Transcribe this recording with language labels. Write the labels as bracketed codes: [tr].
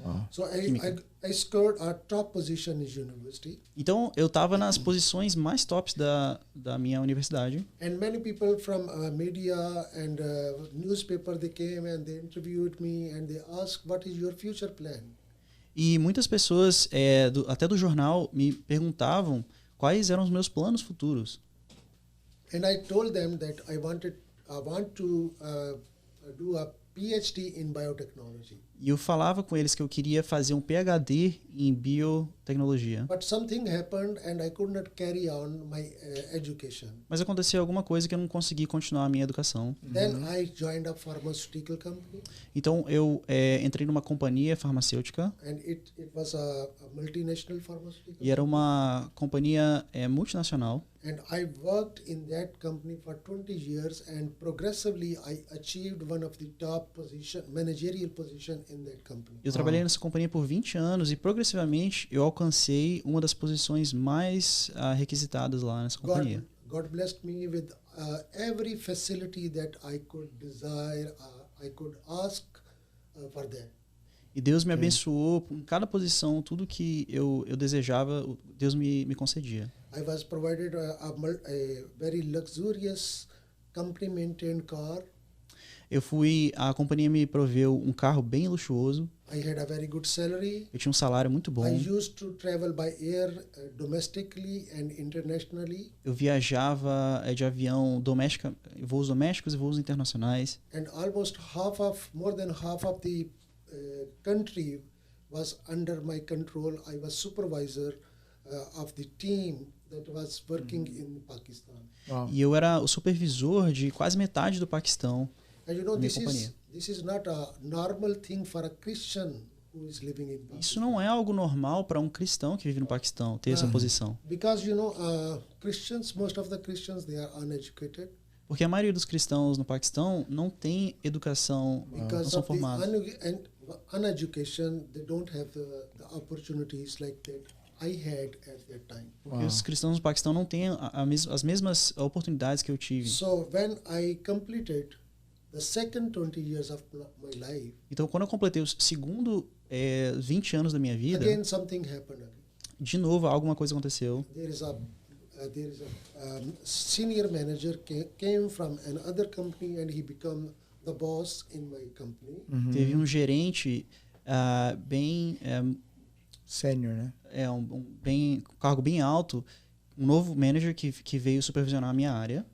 [en] So I scored a top position in university. [pt] Então, eu estava nas posições mais tops da minha universidade. [en] And many people from media and newspaper, they came and they interviewed me and they asked, what is your future plan? [pt] E muitas pessoas, até do jornal, me perguntavam quais eram os meus planos futuros. [en] And I told them that I want to do a PhD in biotechnology. [pt] E eu falava com eles que eu queria fazer um PhD em biotecnologia. [en] But something happened and I could not carry on my education. [pt] Mas aconteceu alguma coisa que eu não consegui continuar a minha educação. [en] Then I joined a pharmaceutical company. [pt] Então eu entrei numa companhia farmacêutica [en] And it was a multinational pharmaceutical. [pt] e era uma companhia multinacional. [en] And I worked in that company for 20 years and progressively I achieved one of the top managerial position in that company. [pt] Eu trabalhei nessa companhia por 20 anos e progressivamente eu alcancei uma das posições mais requisitadas lá nessa companhia. [en] God blessed me with every facility that I could desire, I could ask for that. [pt] E Deus me abençoou em cada posição, tudo que eu desejava, Deus me concedia. [en] I was provided a very luxurious company maintained car. [pt] A companhia me proveu um carro bem luxuoso. [en] I had a very good salary. [pt] Eu tinha um salário muito bom. [en] I used to travel by air domestically and internationally. [pt] Eu viajava de avião voos domésticos e voos internacionais. [en] And more than half of the country was under my control. I was supervisor of the team that was working in Pakistan. Wow. [pt] E eu era o supervisor de quase metade do Paquistão. [en] And you know, [pt] Minha companhia. [en] this is not a normal thing for a Christian who is living in Pakistan. [pt] Isso não é algo normal para um cristão que vive no Paquistão, ter essa posição. [en] Because you know, most of the Christians, they are uneducated. [pt] Porque a maioria dos cristãos no Paquistão não tem educação, não [en] Because [pt] são [en] of the [pt] formados. [en] uneducation, they don't have the opportunities like that I had at that time. [pt] Porque os cristãos no Paquistão não têm as mesmas oportunidades que eu tive. [en] So when I completed the second 20 years of my life, [pt] Então, quando eu completei os segundo 20 anos da minha vida, [en] again something happened again. [pt] de novo, alguma coisa aconteceu. [en] There is a senior manager came from another company and he became the boss in my company. [pt] Teve um gerente bem Sênior, né? um cargo bem alto, um novo manager que veio supervisionar a minha área